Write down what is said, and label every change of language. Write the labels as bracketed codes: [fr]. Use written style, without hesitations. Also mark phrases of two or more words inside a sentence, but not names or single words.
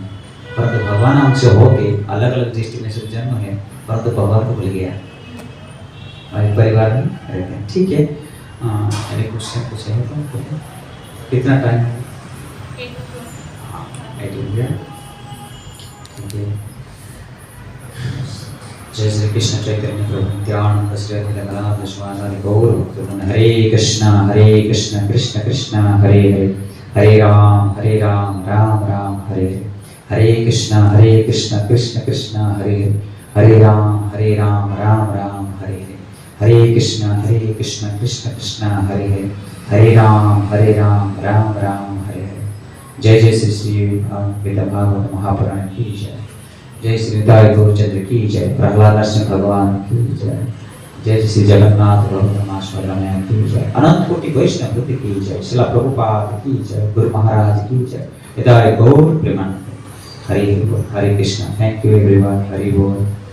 [hi] परंतु भगवान अंश होके अलग अलग डिस्ट्रिक्ट में सब जन्म है, परंतु भगवान को भूल गया हमारे परिवार में रहते हैं। ठीक है, अरे क्वेश्चन कुछ है तो कितना टाइम है? 8 हो गया। ठीक है, जय श्री कृष्ण चैतन्य प्रभु नित्यानंद श्री अद्वैत विश्वासादि गौर भक्तवृंद। [sa] हरे कृष्ण कृष्ण कृष्ण हरे हरे, हरे राम राम राम हरे हरे, हरे कृष्ण कृष्ण कृष्ण हरे हरे, हरे राम राम राम हरे हरे, हरे कृष्ण कृष्ण कृष्ण हरे हरे, हरे राम राम राम हरे हरे। [hi] जय जय श्री भागवत महापुराण की जय, जय श्री निताय गौरचंद्र की जय, प्रहलाद नरसिंह भगवान की जय, जय श्री जगन्नाथ रघुनाथ की जय, अनंत कोटि वैष्णव वृत्ति की जय, शिला प्रभुपाद की जय, गुरु महाराज की जय, निताय गौर प्रेमानंद। हरे कृष्ण। [en] thank you everyone. [hi] हरि बोल।